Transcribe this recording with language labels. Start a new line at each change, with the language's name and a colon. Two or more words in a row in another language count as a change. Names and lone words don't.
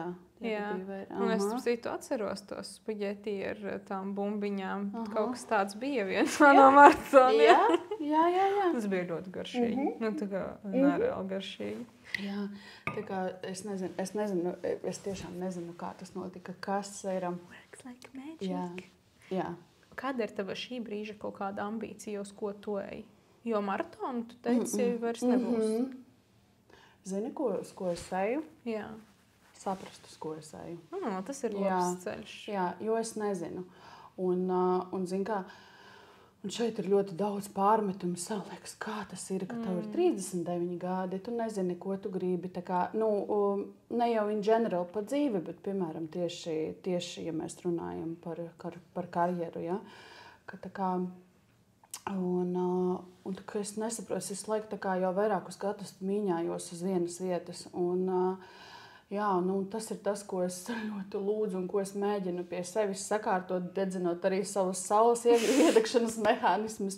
Latvian: Jā, un es atceros tos spaģeti ar tām bumbiņām. Kaut kas tāds bija viens no maratoniem. Jā. Tas bija ļoti garšīgi. Tā kā nereāli garšīgi. Jā, tā kā es nezinu, es tiešām nezinu, kā tas notika, kas ir.
English: Works like magic.
Latvian: Jā. Kāda ir tava šī brīža kaut kāda ambīcija, uz ko tu ej? Jo maratonu, tu teici, vairs nebūs. Zini, uz ko es eju? Jā. Saprast, uz ko es eju. Tas ir labs ceļš. Jā, jo es nezinu. Un zini kā, un šeit ir ļoti daudz pārmetumu. Sev liekas, kā tas ir, ka tev ir 39 gadi, tu nezini, ko tu gribi. Tā kā, ne jau
English: in general
Latvian: pa dzīvi, bet, piemēram, tieši ja mēs runājam par karjeru, ja? Ka tā kā, un tā kā es nesaprotu, es laiku tā kā jau vairākus gadus mīņājos uz vienas vietas. Jā, tas ir tas, ko es ļoti lūdzu un ko es mēģinu pie sevis sakārtot, dedzinot arī savus saules iedegšanas mehānismus.